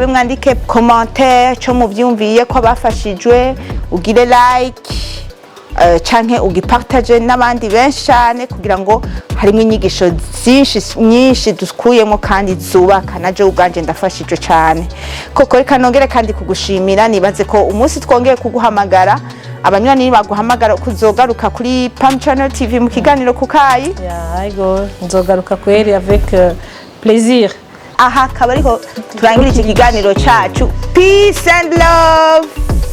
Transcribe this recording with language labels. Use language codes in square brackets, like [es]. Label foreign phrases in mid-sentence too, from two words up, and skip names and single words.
[rn] mwandike commentaire cyo muvyumviye ko abafashijwe ugire like canke ugipartage n'abandi benshi cyane kugira ngo harimo inyigisho nyinshi dukuyemo kandi zubaka naje ubwanje ndafashijwe cyane koko reka nongere kandi kugushimira nibaze ko umunsi twongeye kuguhamagara abanywanyi baguhamagara kuzogaruka kuri Pam Channel TV mu kiganiro kukayi nzogaruka kweri [fr] avec plaisir. [rn] Aha kabariko turangira iki kiganiro cacu. [en] Peace and love.